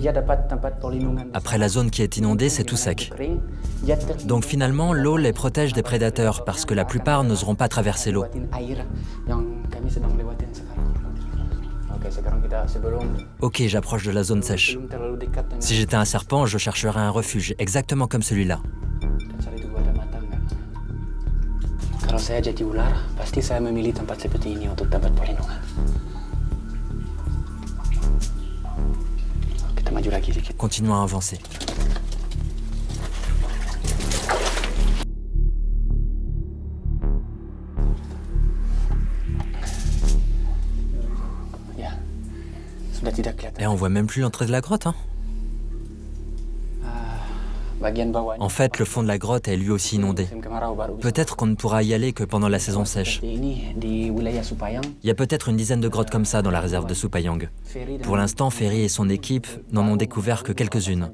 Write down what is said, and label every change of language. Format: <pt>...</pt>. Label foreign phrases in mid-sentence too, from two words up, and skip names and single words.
<fr>Après la zone qui est inondée, c'est tout sec. Donc finalement, l'eau les protège des prédateurs parce que la plupart n'oseront pas traverser l'eau. Ok, j'approche de la zone sèche. Si j'étais un serpent, je chercherais un refuge, exactement comme celui-là.</fr> <id>Kalau saya jadi ular, pasti saya memilih tempat seperti ini untuk dapat perlindungan. Kita maju lagi sedikit.</id> <fr>Continuons à avancer.</fr> <id>Ya, sudah tidak kelihatan.</id> <fr>Et on voit même plus l'entrée de la grotte, hein. En fait, le fond de la grotte est lui aussi inondé. Peut-être qu'on ne pourra y aller que pendant la saison sèche. Il y a peut-être une dizaine de grottes comme ça dans la réserve de Supayang. Pour l'instant, Ferry et son équipe n'en ont découvert que quelques-unes.</fr>